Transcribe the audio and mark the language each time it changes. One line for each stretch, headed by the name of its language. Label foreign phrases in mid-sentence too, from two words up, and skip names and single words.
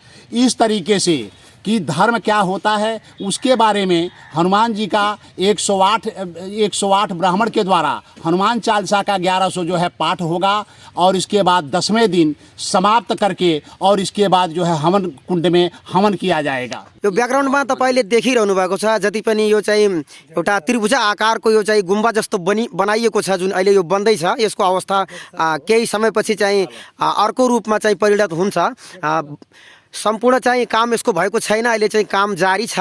Hindi: इस तरीके से कि धर्म क्या होता है उसके बारे में हनुमान जी का 108 ब्राह्मण के द्वारा हनुमान चालीसा का 1100 जो है पाठ होगा, और इसके बाद 10वें दिन समाप्त करके और इसके बाद जो है हवन कुंड में हवन किया जाएगा।
Nepali: यो ब्याकग्राउन्डमा तपाईँले देखिरहनु भएको छ, जति पनि यो चाहिँ एउटा त्रिभुजा आकारको यो चाहिँ गुम्बा जस्तो बनाइएको छ, जुन अहिले यो बन्दैछ, यसको अवस्था केही समयपछि चाहिँ अर्को रूपमा चाहिँ परिणत हुन्छ। सम्पूर्ण चाहिँ काम यसको भएको छैन, अहिले चाहिँ काम जारी छ।